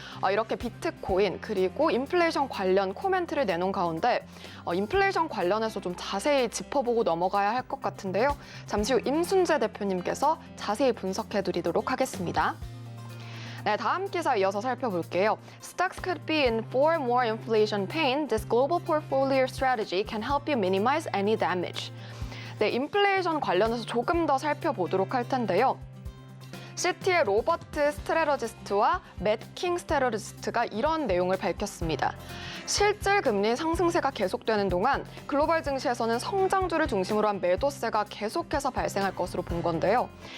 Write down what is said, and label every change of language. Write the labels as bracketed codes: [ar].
[ko] 이렇게 비트코인 그리고 인플레이션 관련 코멘트를 내놓은 가운데 인플레이션 관련해서 좀 자세히 짚어보고 넘어가야 할 것 같은데요. 잠시 후 임순재 대표님께서 자세히 분석해드리도록 하겠습니다. 네, 다음 기사 이어서 살펴볼게요. [en] Stocks could be in for more inflation pain. This global portfolio strategy can help you minimize any damage. [ko] 네, 인플레이션 관련해서 조금 더 살펴보도록 할 텐데요. 시티의 로버트 스트레러지스트와 맷킹 스트레러지스트가 이런 내용을 밝혔습니다. 실질 금리 상승세가 계속되는 동안 글로벌 증시에서는 성장주를 중심으로 한 매도세가 계속해서 발생할 것으로 본 건데요.